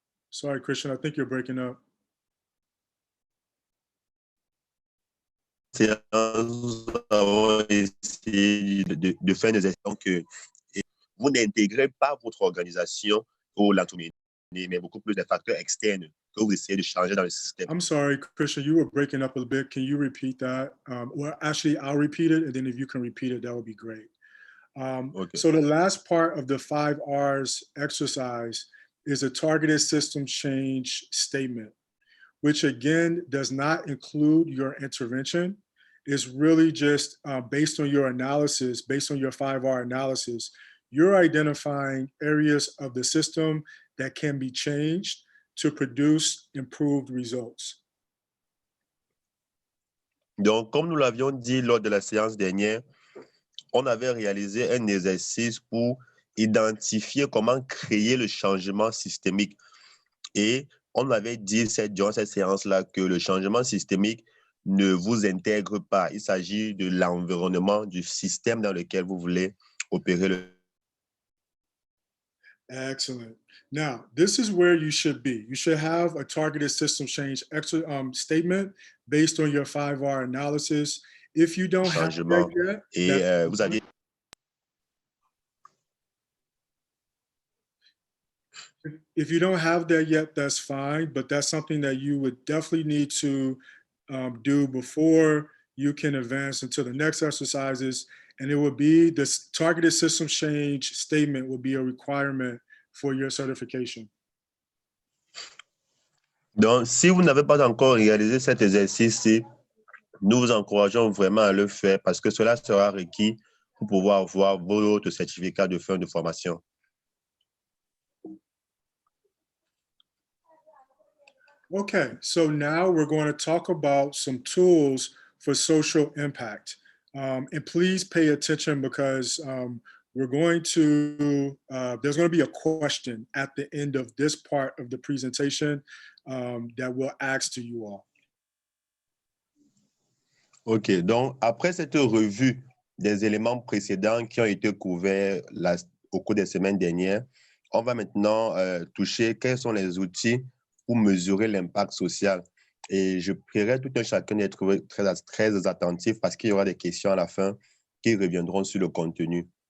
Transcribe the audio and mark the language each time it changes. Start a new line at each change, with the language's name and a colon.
English: Sorry, Christian, I think you're breaking up.
French: séance, nous avons essayé de faire des actions que vous n'intégrez pas votre organisation ou l'entreprise, mais beaucoup plus des facteurs externes que vous essayez de changer dans le système.
English: I'm sorry, Christian, you were breaking up a bit. Can you repeat that? Well, actually, I'll repeat it, and then if you can repeat it, that would be great. Okay. So the last part of the 5R's exercise is a targeted system change statement, which again does not include your intervention. It's really just based on your analysis, based on your 5R analysis, you're identifying areas of the system that can be changed to produce improved results.
French: Donc, comme nous l'avions dit lors de la séance dernière, on avait réalisé un exercice pour identifier comment créer le changement systémique. Et on avait dit durant cette séance-là que le changement systémique ne vous intègre pas. Il s'agit de l'environnement, du système dans lequel vous voulez opérer le.
English: Excellent. Now, this is where you should be. You should have a targeted system change statement based on your 5R analysis. If you don't have that yet,
French: et vous aviez
English: if you don't have that yet, that's fine, but that's something that you would definitely need to do before you can advance into the next exercises. And it would be this targeted system change statement will be a requirement for your certification.
French: Donc, si vous n'avez pas encore réalisé cet exercice-ci, nous vous encourageons vraiment à le faire parce que cela sera requis pour pouvoir avoir votre certificat de fin de formation.
English: Okay, so now we're going to talk about some tools for social impact. And please pay attention because we're going to, there's going to be a question at the end of this part of the presentation that we'll ask to you all.
French: OK, donc après cette revue des éléments précédents qui ont été couverts au cours des semaines dernières, on va maintenant toucher quels sont les outils pour mesurer l'impact social. Et je prierai tout un chacun d'être très attentif parce qu'il y aura des questions à la fin qui reviendront sur le contenu.